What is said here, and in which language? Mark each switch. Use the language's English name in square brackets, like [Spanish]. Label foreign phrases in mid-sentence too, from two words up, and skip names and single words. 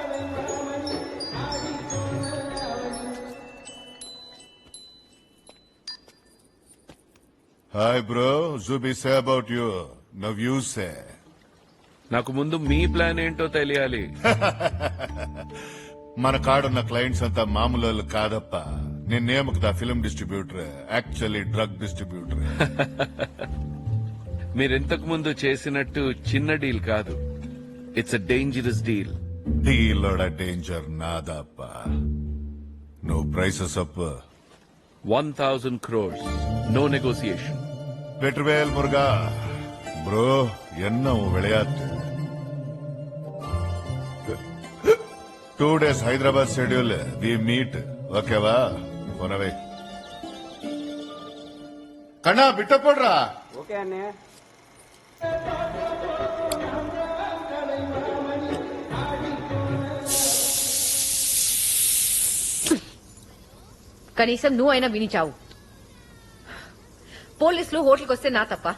[English] Hi bro, Jubi say about you. now you say. [Telugu] నాకు ముందు మీ ప్లాన్ ఏంటో తెలియాలి. మన కాడున్న క్లయింట్స్ అంతా మామూలు వాళ్ళు కాదప్ప. నిన్నేమకుదా [English] film distributor, actually drug distributor. [Telugu] మీరింతకు ముందు చేసినట్టు చిన్న డీల్ కాదు. [English] It's a dangerous deal. [Telugu] డీలోడ డేంజర్ నాదప్ప. నువ్వు [English] prices up. 1000 crores. No negotiation. [Tamil] வெற்றிவேல் முருகா. ப்ரோ, என்ன உன் விளையாட்டு? [English] 2 days [Tamil] ஹைதராபாத் ஷெட்யூல். [English] we meet. [Tamil] ஓகேவா? போனவே. கண்ணா பிட்ட போடுறா. [Telugu] ఓకే అన్నయ్య. కనీసం నువ్వైనా విని చావు. పోలీసులు హోటల్కి వస్తే నా తప్ప.